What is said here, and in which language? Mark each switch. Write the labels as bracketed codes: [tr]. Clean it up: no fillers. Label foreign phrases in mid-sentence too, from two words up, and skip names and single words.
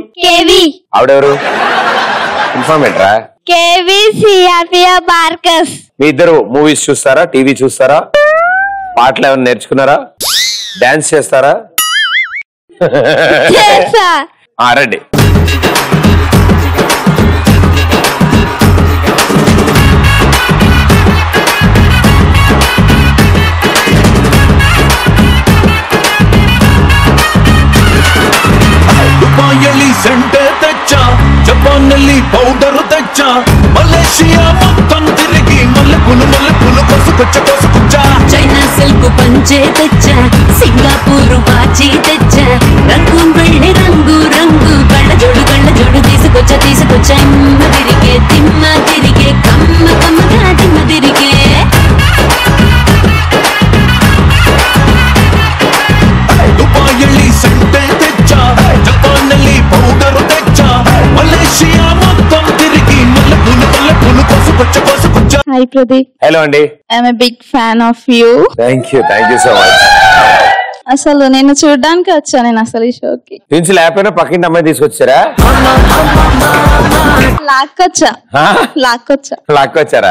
[te] కేవి. ఆవిడెవరు? ఇన్ఫార్మేట్ రా. కేవి సిఆర్పిఎఫ్ మార్కస్. మీ ఇద్దరు మూవీస్ చూస్తారా, టీవీ చూస్తారా, పాటలు ఏమైనా నేర్చుకున్నారా, డాన్స్ చేస్తారా? రండి. సెంటర్ తెచ్చ, జపానల్లి పౌడర్ తెచ్చ, మలేషియా మొత్తం తిరుగి ಮల్లెపూలు కొసుకొచ్చ. చైనా సిల్క్ పంచే తెచ్చ, సింగపూర్ వాచి తెచ్చ, రంగు వెళ్ళి రంగు రంగు కళ్ళ జోడు తీసుకొచ్చ. తిమ్మ తిరిగే కమ్మగా తిమ్మ తిరిగే. దుబాయల్లి సెంటర్ తెచ్చ, జపానల్లి పౌడర్ తెచ్చ, మలేషియా మొత్తం తిరిగి మల్లెపూలు కొసుకొచ్చ. హాయ్ ప్రదీప్. హలో అండి. [en] I'm a big fan of you. thank you so much. [te] అసలు నేను చూడడానికి వచ్చా, నేను అసలు ఈ షోకి ట్విన్స్ లేకపోయినా పక్కింటి అమ్మాయి తీసుకొచ్చారా? లాక్కొచ్చారా?